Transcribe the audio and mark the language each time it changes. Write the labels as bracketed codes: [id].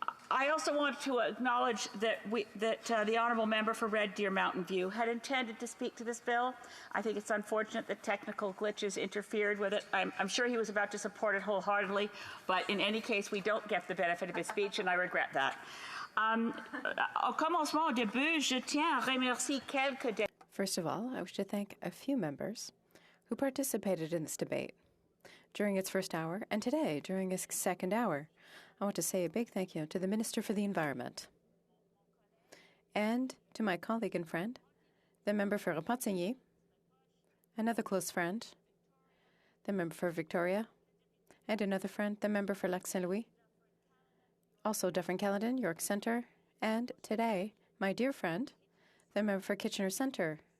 [en] I also want to acknowledge that the honourable member for Red Deer Mountain View had intended to speak to this bill. I think it's unfortunate that technical glitches interfered with it. I'm sure he was about to support it wholeheartedly, but in any case, we don't get the benefit of his speech, and I regret that. [fr] Au commencement, au début, je tiens à remercier quelques. [en] First of all, I wish to thank a few members who participated in this debate during its first hour and today during its second hour. I want to say a big thank you to the Minister for the Environment and to my colleague and friend, the member for Repentigny, another close friend, the member for Victoria, and another friend, the member for Lac Saint-Louis, also Dufferin-Caledon, York Centre, and today, my dear friend, the member for Kitchener Centre,